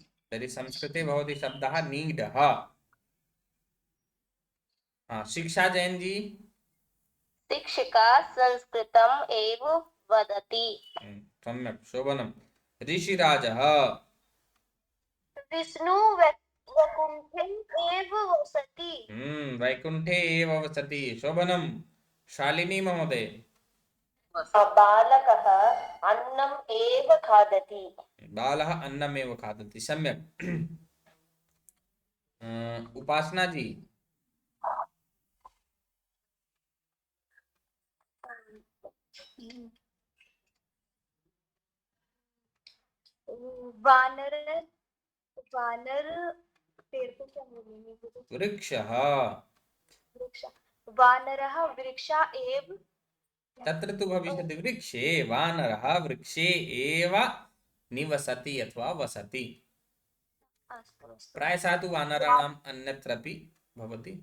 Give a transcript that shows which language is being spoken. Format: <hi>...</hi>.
<sa>तर्हि संस्कृते भवति शब्दः नीडः। शिक्षा जैन जी। शिक्षिका संस्कृतम् एव वदति। सम्यक्, शोभनम्। ऋषिराजः। विष्णु वैकुण्ठे एव वसति। वैकुण्ठे एव वसति। शोभनम्। शालिनी महोदय। बालकः अन्नम् एव खादति। बालः अन्नमेव खादति। सम्यक्। उपासना जी।</sa> <hi>वानर, वानर पेड़ को क्या बोलेंगे?</hi> <sa>वृक्षः। वृक्ष। वानरः वृक्षा एव तत्र तु भविष्यति वृक्षे वानरः वृक्षे एव निवसति अथवा वसति। अस्तु अस्तु प्रायशः तु वानराणाम् अन्यत्रापि भवति।</sa>